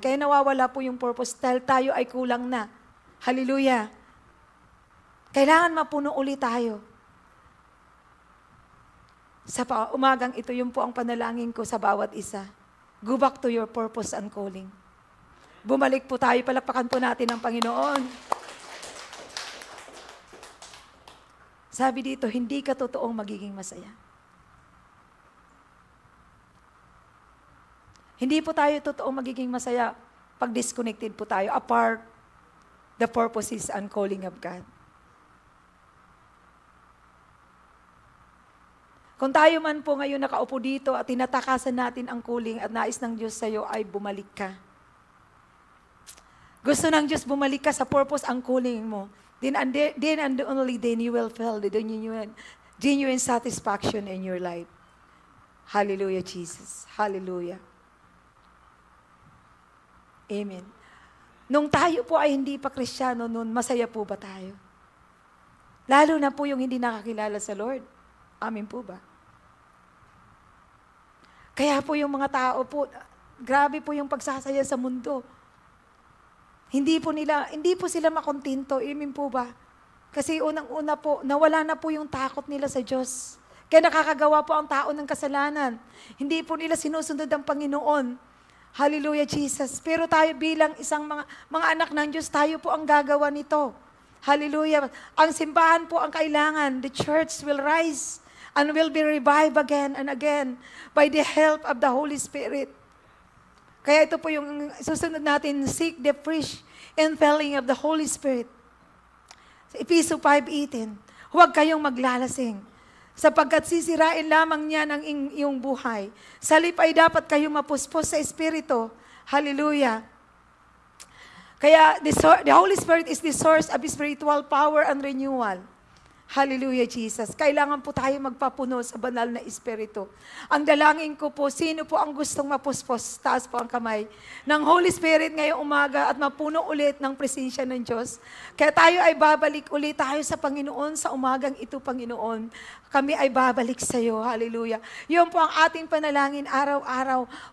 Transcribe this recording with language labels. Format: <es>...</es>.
<tl>Kaya nawawala po yung purpose dahil tayo ay kulang na. Hallelujah. Kailangan mapuno ulit tayo. Sa umagang ito, yun po ang panalangin ko sa bawat isa.</tl> <en>Go back to your purpose and calling.</en> <tl>Bumalik po tayo, palakpakan po natin ang Panginoon. Sabi dito, hindi ka totoong magiging masaya. Hindi po tayo totoong magiging masaya pag disconnected po tayo,</tl> <en>apart the purposes and calling of God.</en> <tl>Kung tayo man po ngayon nakaupo dito at tinatakasan natin ang calling at nais ng Diyos sa iyo ay bumalik ka. Gusto ng Diyos bumalik ka sa purpose ang calling mo.</tl> <en>Then and only then you will feel the genuine satisfaction in your life. Hallelujah, Jesus. Hallelujah. Amen.</en> <tl>Nung tayo po ay hindi pa Kristiyano noon, masaya po ba tayo? Lalo na po yung hindi nakakilala sa Lord. Amen po ba? Kaya po yung mga tao po, grabe po yung pagsasaya sa mundo. Hindi po sila makontento. Amen po ba? Kasi unang-una po, nawala na po yung takot nila sa Diyos. Kaya nakakagawa po ang tao ng kasalanan. Hindi po nila sinusunod ang Panginoon. Hallelujah, Jesus. Pero tayo bilang isang mga anak ng Diyos, tayo po ang gagawa nito. Hallelujah. Ang simbahan po ang kailangan.</tl> <en>The church will rise and will be revived again and again by the help of the Holy Spirit.</en> <tl>Kaya ito po yung susunod natin,</tl> <en>seek the fresh infilling of the Holy Spirit.</en> <tl>Sa Ephesians 5:18, huwag kayong maglalasing sapagkat sisirain lamang niya ng iyong buhay. Salip ay dapat kayong mapuspos sa Espiritu. Hallelujah.</tl> <en>Kaya the Holy Spirit is the source of spiritual power and renewal.</en> <tl>Hallelujah, Jesus. Kailangan po tayo magpapuno sa banal na Espiritu. Ang dalangin ko po, sino po ang gustong mapuspos? Taas po ang kamay ng Holy Spirit ngayong umaga at mapuno ulit ng presensya ng Diyos. Kaya tayo ay babalik ulit tayo sa Panginoon sa umagang ito, Panginoon. Kami ay babalik sa iyo. Hallelujah. Yun po ang ating panalangin araw-araw.</tl>